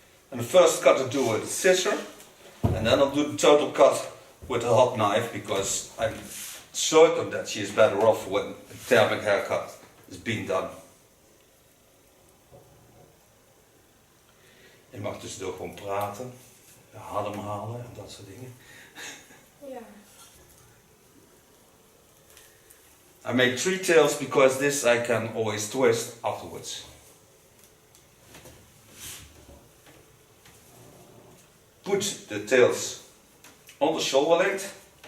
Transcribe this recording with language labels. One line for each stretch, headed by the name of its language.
English: And the first cut I do with a scissor. And then I'll do the total cut with a hot knife, because I'm certain that she is better off when a thermic haircut is being done.
Dutch: Je mag dus door gewoon praten, ademhalen en dat soort dingen. Ja.
English: I make 3 tails because this I can always twist afterwards. Put the tails on the shoulder length.